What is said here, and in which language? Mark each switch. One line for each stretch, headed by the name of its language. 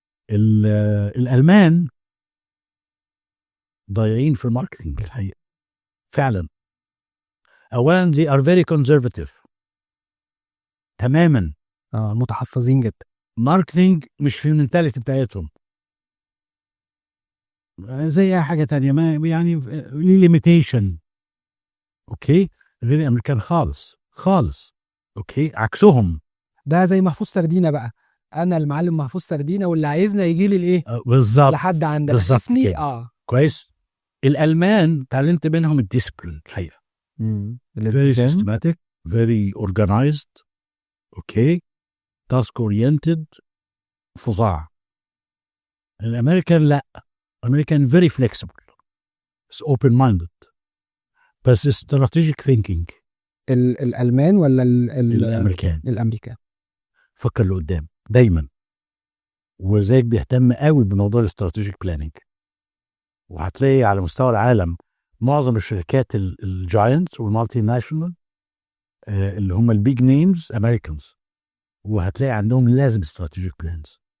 Arabic: الالمان ضايعين في الماركتنج الحقيقه فعلا.
English: اولا they are very conservative
Arabic: تماما. متحفظين جدا. ماركتنج مش في المنتاليتي بتاعتهم زي اي حاجه تانية، ما يعني ليميتيشن. اوكي غير الامريكان خالص خالص. اوكي عكسهم. ده زي محفوظ سردينه بقى، انا المعلم محفوظ سردينه واللي عايزنا يجي لي الايه بالظبط لحد عندنا بالظبط اسمي كده. كويس. الالمان تعلمت منهم الديسبلين الحقيقه.
English: very systematic very organized okay task oriented
Arabic: فظاع. الامريكان لا، الامريكان
English: very flexible it's open minded
Arabic: بس
English: strategic thinking.
Arabic: الالمان ولا الامريكان الامريكان فكر لقدام دايما، وزيك بيهتم قوي بموضوع
English: الاستراتيجيك بلاننج.
Arabic: وهتلاقي على مستوى العالم معظم الشركات الجاينتس والمالتي ناشونال اللي هم
English: البيج نيمز
Arabic: امريكانز، وهتلاقي عندهم لازم
English: Strategic plans.